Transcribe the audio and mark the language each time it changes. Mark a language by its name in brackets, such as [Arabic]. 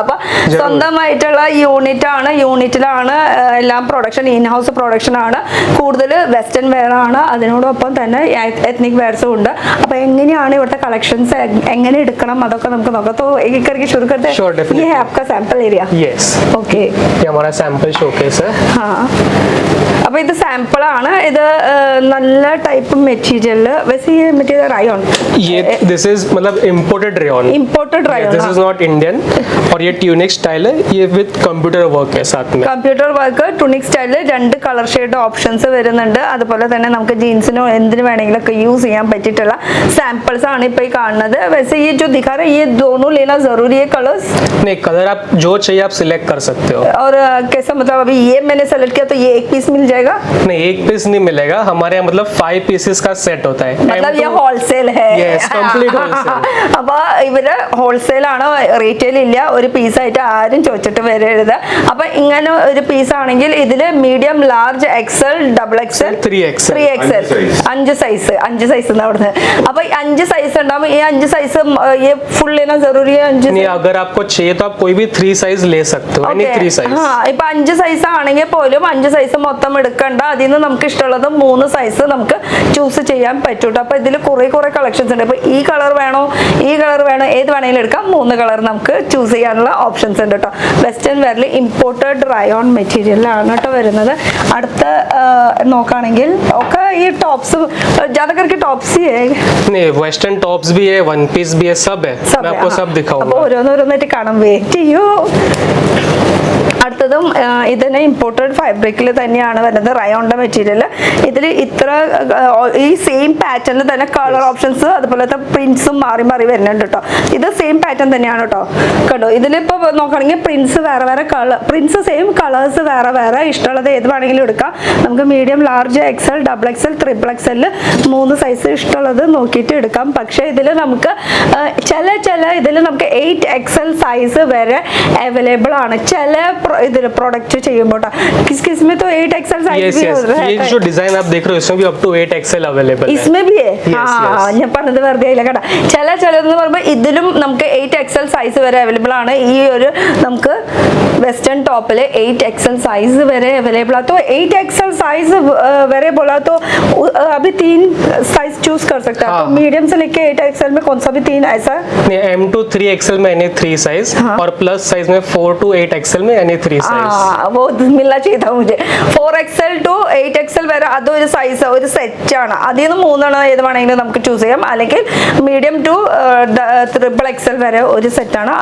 [Malayalam] അപ്പോൾ സ്വന്തമായിട്ടുള്ള യൂണിറ്റിലാണ് എല്ലാം പ്രൊഡക്ഷൻ, ഇൻ ഹൗസ് പ്രൊഡക്ഷൻ ആണ്. കൂടുതൽ വെസ്റ്റേൺ വെയർ ആണ്, അതിനോടൊപ്പം തന്നെ എത്നിക് വെയർസും ഉണ്ട്. അപ്പോൾ എങ്ങനെയാണ് ഇവിടുത്തെ കളക്ഷൻസ് എങ്ങനെ എടുക്കണം അതൊക്കെ നമുക്ക് നോക്കാം. [Hindi] तो एक एक करके शुरू करते हैं. ये है आपका सैंपल एरिया? यस. ओके, ये हमारा सैंपल शोकेस है. हाँ. [Malayalam] അപ്പോൾ ഇത് സാമ്പിൾ ആണ്. ഇത് നല്ല ടൈപ്പ് മെറ്റീരിയൽ. [Hindi] वैसे ये मटेरियल रायन, ये दिस इज मतलब imported rayon. [English] This is not Indian. [Hindi] और ये ट्यूनिक स्टाइल है, ये विद कंप्यूटर वर्क है साथ में. കമ്പ്യൂട്ടർ വർക്ക് ടുണിക് സ്റ്റൈലിൽ 2 കളർ ഷെയ്ഡ് ഓപ്ഷൻസ് വരുന്നുണ്ട്. അതുപോലെ തന്നെ നമുക്ക് ജീൻസിനോ എന്തിനു വേണമെങ്കിലൊക്കെ യൂസ് ചെയ്യാൻ പറ്റിയിട്ടുള്ള സാമ്പിൾസ് ആണ് ഇപ്പോൾ ഈ കാണുന്നത്. वैसे ये जो दिखा रहे हैं ये दोनों लेना जरूरी है कलर्स? नहीं, कलर आप जो चाहिए आप सिलेक्ट कर सकते हो. और कैसा, मतलब अभी ये मैंने सेलेक्ट किया तो ये एक पीस मिल जाएगा? नहीं, एक पीस नहीं मिलेगा. हमारे यहाँ मतलब 5 पीसेस का सेट होता है. मतलब ये होलसेल है. Yes, complete wholesale. अब [Malayalam] അപ്പോൾ ഇവര് ഹോൾസെയിൽ ആണ്, റീറ്റെയിൽ ഇല്ല. ഒരു പീസായിട്ട് ആരും ചോദിച്ചിട്ട് വരരുത്. അപ്പൊ ഇങ്ങനെ ഒരു പീസ് ആണെങ്കിൽ ഇതില് medium, large, Excel, double XL, 3XL 5 size അവിടുന്ന്. അപ്പൊ 5 സൈസ് ഉണ്ടാവും. ഈ 5 സൈസ് [Hindi] ये फुल लेना जरूरी है? 5 नहीं, अगर आपको चाहिए तो आप कोई भी 3 साइज ले सकते हो. Any 3 size. [Malayalam] ഇപ്പൊ 5 സൈസ് ആണെങ്കിൽ പോലും 5 സൈസ് മൊത്തം എടുക്കണ്ട. അതിൽ നിന്ന് നമുക്ക് ഇഷ്ടമുള്ളത് 3 സൈസ് നമുക്ക് ചൂസ് ചെയ്യാൻ പറ്റൂട്ടോ. അപ്പൊ ഇതിൽ കുറെ കളക്ഷൻസ് ഉണ്ട്. ഇപ്പൊ ഈ കളർ വേണോ, ഈ കളർ വേണോ, ഏത് വേണമെങ്കിലും എടുക്കാം. 3 കളർ നമുക്ക് ചൂസ് ചെയ്യാനുള്ള ഓപ്ഷൻസ് ഉണ്ട് കേട്ടോ. വെസ്റ്റേൺ വെയറിൽ ഇമ്പോർട്ടഡ് റയോൺ മെറ്റീരിയലാണ് കേട്ടോ വരുന്നത്. അടുത്ത നോക്കുകയാണെങ്കിൽ ഒക്കെ ഈ ടോപ്സ്, [Hindi] ज्यादा करके टॉप्स ही है. नहीं, वेस्टर्न टॉप्स भी है, वन पीस भी है, सब है. मैं आपको सब दिखाऊंगा. [Malayalam] അപ്പോൾ ഓരോന്നോരോന്നായിട്ട് കാണാം. വെയിറ്റ് ചെയ്യൂ. അടുത്തതും ഇതിന് ഇമ്പോർട്ടഡ് ഫാബ്രിക്കിൽ തന്നെയാണ് വരുന്നത്, റയോണിന്റെ മെറ്റീരിയൽ. ഇതിൽ ഇത്ര ഈ സെയിം പാറ്റേണിൽ തന്നെ കളർ ഓപ്ഷൻസ് അതുപോലത്തെ പ്രിന്റ്സും മാറി വരുന്നുണ്ട് കേട്ടോ. ഇത് സെയിം പാറ്റേൺ തന്നെയാണ് കേട്ടോ. കേട്ടോ ഇതിലിപ്പോൾ നോക്കുകയാണെങ്കിൽ പ്രിന്റ്സ് വേറെ കളർ, പ്രിന്റ്സ് സെയിം, കളേഴ്സ് വേറെ. ഇഷ്ടമുള്ളത് ഏത് വേണമെങ്കിലും എടുക്കാം. നമുക്ക് medium, large, Excel, double XL, 3XL 3 size ഇഷ്ടമുള്ളത് നോക്കിയിട്ട് എടുക്കാം. പക്ഷേ ഇതിൽ നമുക്ക് ചില ഇതിൽ നമുക്ക് 8XL സൈസ് വരെ അവൈലബിൾ ആണ് ചില ഇതിൽ प्रोडक्ट ചെയ്യുമ്പോൾ. [Hindi] किस में तो 8XL साइज भी होता है. ये जो डिजाइन आप देख रहे हो इसमें भी अप टू 8XL अवेलेबल है. इसमें भी है. [Malayalam] ഞാൻ പറഞ്ഞത് വെറുതെ ഇല്ല കേട്ടോ. ചിലതെന്ന് പറയുമ്പോൾ ഇതിലും നമുക്ക് 8XL സൈസ് വരെ അവൈലബിൾ ആണ്. ഈ ഒരു നമുക്ക് [Hindi] वेस्टर्न टॉप ले 8XL साइज वरे अवेलेबल है. तो 8XL साइज वरे बोला तो अभी 3 साइज चूज कर सकते हैं. तो मीडियम से लेके 8XL में कौन सा भी 3 ऐसा? M to 3XL में एनी 3 साइज और प्लस साइज में 4 to 8XL में एनी 3 साइज. वो मिलना चाहिए था मुझे. [Malayalam] 4XL to 8XL വരെ അതൊരു സൈസ്, ഒരു സെറ്റ് ആണ്. അതിൽ നിന്ന് 3 ഏത് വേണമെങ്കിലും നമുക്ക് ചൂസ് ചെയ്യാം. അല്ലെങ്കിൽ മീഡിയം ടു XXL വരെ ഒരു സെറ്റ് ആണ്.